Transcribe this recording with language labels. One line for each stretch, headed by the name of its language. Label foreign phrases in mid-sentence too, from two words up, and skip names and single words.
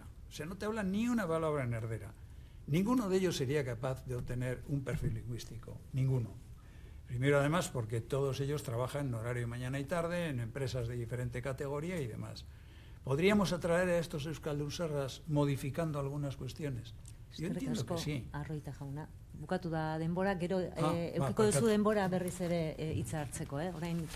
Spanish: O sea, no te hablan ni una palabra en erdera. Ninguno de ellos sería capaz de obtener un perfil lingüístico. Ninguno. Primero, además, porque todos ellos trabajan en horario mañana y tarde, en empresas de diferente categoría y demás. ¿Podríamos atraer a estos euskaldunsarras modificando algunas cuestiones? Yo entiendo que sí.
Basque: Arroita jauna. Bukatu da denbora, gero edukiko duzu denbora berriz ere hitza hartzeko, orain